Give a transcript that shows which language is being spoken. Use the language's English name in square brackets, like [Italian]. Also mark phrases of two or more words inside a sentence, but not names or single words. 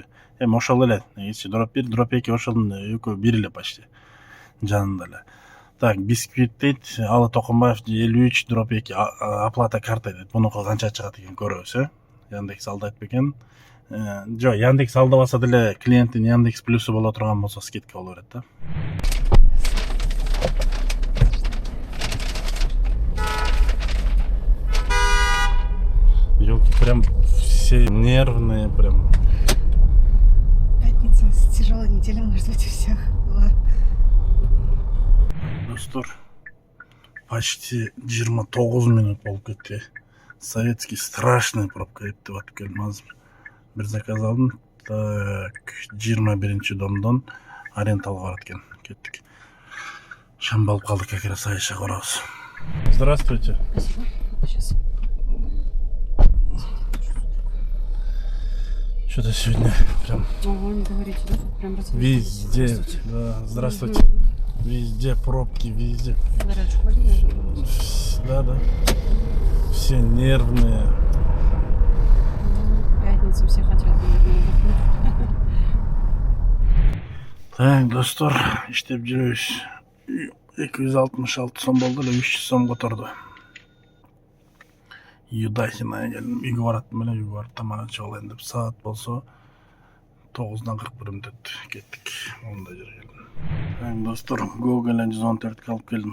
[Kyrgyz] Эми ошол эле, негизичи дроп 1, дроп 2 ошонун экөө бир эле почти. Жанында эле. Так, бисквит дейт, Алы Токонбаев 53/2, [Russian] оплата карта [Kyrgyz] дейт. Мунуку канча чыгат экен көрөбүз, Яндекс алдайт бекен. Жо, Яндекс алдабаса деле клиенттин Яндекс плюсу боло турган болсо скидка боло берет да. [Russian] Ёлки, прям все нервные, прям. Пятница, тяжелая неделя, может быть, у всех была. [Kyrgyz] Достор, почти 29 минут болуп кетти. Советский [Russian] страшный пробка [Kyrgyz] кетти батып келдим азыр. Bir заказ алдым. Так, 21-ci домдон арендалга барат экен. Кеттик. Шамба алып калдык, [Russian] как раз [Kyrgyz] Айша барабыз. [Russian] Здравствуйте. Сейчас. Что-то сегодня прям Вы не говорите, да? Прям везде. Здравствуйте. Да, здравствуйте. Везде пробки, везде. Горячую воду. Да, да. Все нервные. Пятница, все хотят, наверное, отдохнуть. Так, [Kyrgyz] достор, иштеп жүрөбүз. 266 сом болду эле, 300 сом которду. Юдахина келдим, үйгө бараттым эле, үйгө барып тамак ичип алайын деп, саат болсо 9-дан 41 мүнөт өттү. Кеттик. Онда жерге келдим. Так, достор, Google 114 алып келдим.